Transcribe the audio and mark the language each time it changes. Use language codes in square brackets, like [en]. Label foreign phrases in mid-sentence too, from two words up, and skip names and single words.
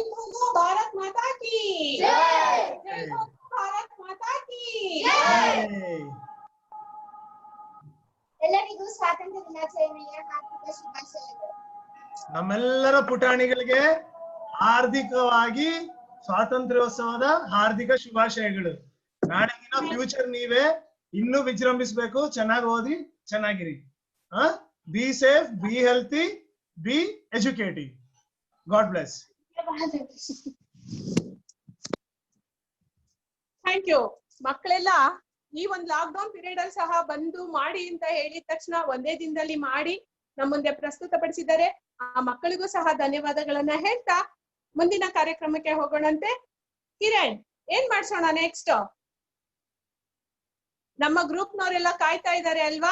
[hi] बोलो भारत माता की जय, जय बोलो भारत माता की जय. [kn] ಎಲ್ಲರಿಗೂ ಸ್ವಾತಂತ್ರ್ಯ ದಿನಾಚರಣೆಯ ಹಾರ್ದಿಕ ಶುಭಾಶಯಗಳು. ನಮ್ಮೆಲ್ಲರ ಪುಟಾಣಿಗಳಿಗೆ ಹಾರ್ದಿಕವಾಗಿ ಸ್ವಾತಂತ್ರ್ಯೋತ್ಸವದ ಹಾರ್ದಿಕ ಶುಭಾಶಯಗಳು. ನಾಡಿನ ಫ್ಯೂಚರ್ ನೀವೇ, ಇನ್ನೂ ವಿಜೃಂಭಿಸಬೇಕು. ಚೆನ್ನಾಗಿ ಓದಿ, ಚೆನ್ನಾಗಿರಿ. [en] Be safe, be healthy, be educative. God bless. Thank you. [kn] ಮಕ್ಕಳೆಲ್ಲ ಈ ಒಂದು [en] lock down period [kn] ಅಲ್ಲಿ ಸಹ ಬಂದು ಮಾಡಿ ಅಂತ ಹೇಳಿದ ತಕ್ಷಣ ಒಂದೇ ದಿನದಲ್ಲಿ ಮಾಡಿ ನಮ್ಮ ಮುಂದೆ ಪ್ರಸ್ತುತಪಡಿಸಿದ್ದಾರೆ. ಆ ಮಕ್ಕಳಿಗೂ ಸಹ ಧನ್ಯವಾದಗಳನ್ನ ಹೇಳ್ತಾ ಮುಂದಿನ ಕಾರ್ಯಕ್ರಮಕ್ಕೆ ಹೋಗೋಣಂತೆ. ಕಿರಣ್, ಏನ್ ಮಾಡ್ಸೋಣ ನೆಕ್ಸ್ಟ್? ನಮ್ಮ ಗ್ರೂಪ್ನವರೆಲ್ಲ ಕಾಯ್ತಾ ಇದ್ದಾರೆ ಅಲ್ವಾ?